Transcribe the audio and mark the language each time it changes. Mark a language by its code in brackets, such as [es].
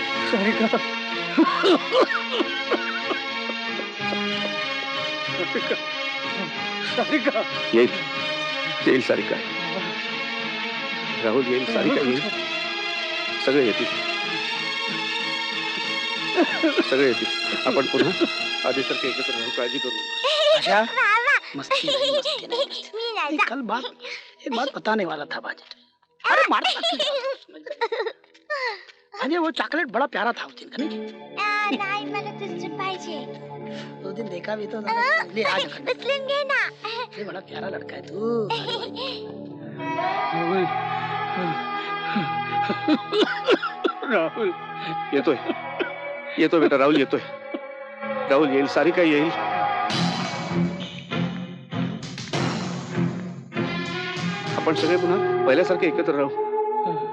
[mr] सारिका, सारिका येईल सारिका. राहुल येईल, सारिका येईल, सगळे येतील, सगळे येतील. आपण पुन्हा आधीसारखे एकत्र राहू, काळजी करू. [hi] अच्छा, मस्ती नहीं, मस्ती नहीं. कल एक बात बताने वाला था बाजी. अरे अरे वो चॉकलेट बड़ा प्यारा था उस दिन का, नहीं? [mr] मला तुझं पाहिजे. [hi] उस दिन देखा भी तो ले आज [mr] उचलून घे ना. [hi] ये बड़ा प्यारा लड़का है तू. [mr] राहुल येतोय, येतोय बेटा, राहुल येतोय. राहुल येईल, सारिका येईल. आपण सगळे पुन्हा पहिल्यासारखे एकत्र राहू.